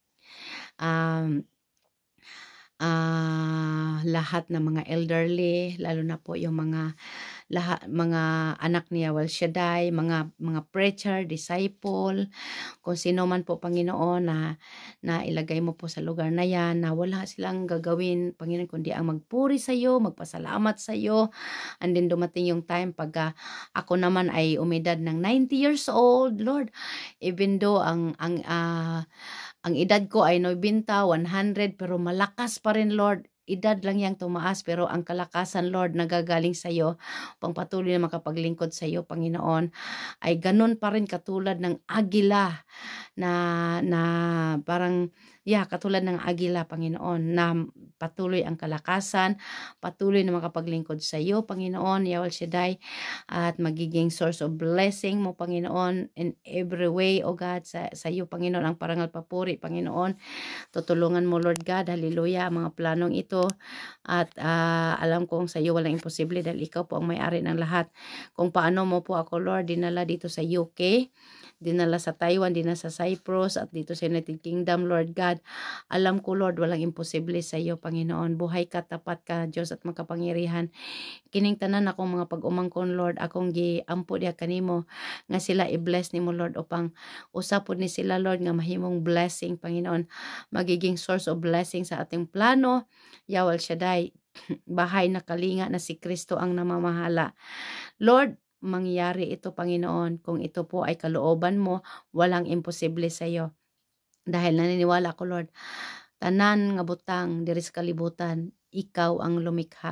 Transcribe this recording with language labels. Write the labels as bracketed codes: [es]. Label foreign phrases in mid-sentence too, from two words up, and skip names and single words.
[tl] Lahat ng mga elderly, lalo na po yung mga anak ni Yahweh Shaddai, mga preacher, disciple, kung sino man po, Panginoon, na ilagay mo po sa lugar na yan, na wala silang gagawin, Panginoon, kundi ang magpuri sa iyo, magpasalamat sa iyo. [en] And then [tl] dumating yung time pag ako naman ay umidad ng 90 years old, Lord, [en] even though [tl] ang edad ko ay 90, 100, pero malakas pa rin, Lord. Edad lang yang tumaas, pero ang kalakasan, Lord, nagagaling sa iyo, pangpatuloy na makapaglingkod sa iyo, Panginoon, ay ganun pa rin katulad ng agila, na parang, katulad ng agila, Panginoon, na patuloy ang kalakasan, patuloy na makapaglingkod sa iyo, Panginoon, Yahweh Shaddai, at magiging [en] source of blessing [tl] mo, Panginoon, [en] in every way, O God, [tl] sa iyo, Panginoon, ang parangal papuri, Panginoon. Tutulungan mo, Lord God, hallelujah, ang mga planong ito. At alam kong sa iyo walang imposible, dahil ikaw po ang may-ari ng lahat. Kung paano mo po ako, Lord, dinala dito sa UK, dinala sa Taiwan, dinala sa Cyprus, at dito sa United Kingdom, Lord God, alam ko, Lord, walang imposible sa iyo, Panginoon. Buhay ka, tapat ka, Diyos at makapangyarihan. [ceb] Kining tanan akong mga pag-umangkon, Lord, akong giampo diha kanimo, nga sila i-bless nimo, Lord, upang usapod ni sila, Lord, nga mahimong blessing, [tl] Panginoon, magiging [en] source of blessing [tl] sa ating plano, Yahweh Shaddai, bahay na kalinga na si Kristo ang namamahala. Lord, mangyari ito, Panginoon, kung ito po ay kalooban mo, walang imposible sa iyo. Dahil naniniwala ko, [ceb] Lord, tanan nga butang diri sa kalibutan, [tl] ikaw ang lumikha.